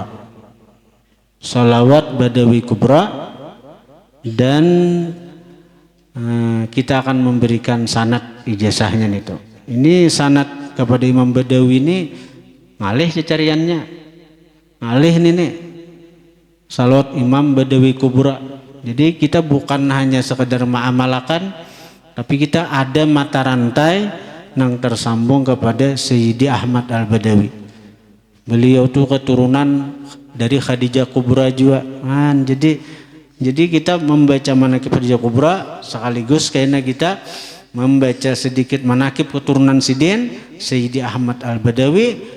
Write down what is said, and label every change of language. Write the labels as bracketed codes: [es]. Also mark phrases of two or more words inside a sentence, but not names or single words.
[id] Salawat Badawi Kubra, dan kita akan memberikan sanad ijazahnya itu. Ini sanad kepada Imam Badawi ini ngalih cecariannya, ngalih nih salawat Imam Badawi Kubra. Jadi kita bukan hanya sekedar ma'amalakan, tapi kita ada mata rantai yang tersambung kepada Sayyidi Ahmad Al-Badawi. Beliau itu keturunan dari Khadijah Kubra juga. Jadi kita membaca manaqib Khadijah Kubra sekaligus karena kita membaca sedikit manaqib keturunan Sidin Sayyidi Ahmad Al-Badawi.